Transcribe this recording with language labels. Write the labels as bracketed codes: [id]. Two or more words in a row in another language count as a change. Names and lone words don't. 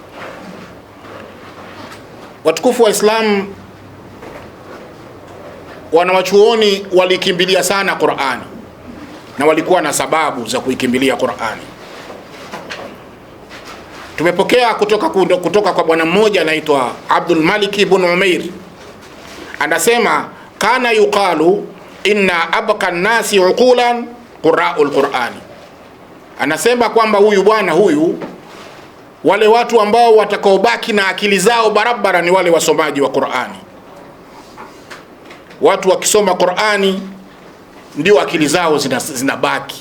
[sw] Watukufu wa Islam, wanawachuoni walikimbilia sana Qur'ani na walikuwa na sababu za kuikimbilia Qur'ani. Tumepokea kutoka kwa bwana mmoja anaitwa Abdul Malik ibn Umair, anasema [ar] كان يقال إن أبقى الناس عقولا قراء القرآن. [sw] Anasema kwamba huyu bwana huyu, wale watu ambao watakaobaki na akili zao barabara ni wale wasomaji wa Qur'ani. Watu wakisoma Qur'ani ndio akili zao zinabaki.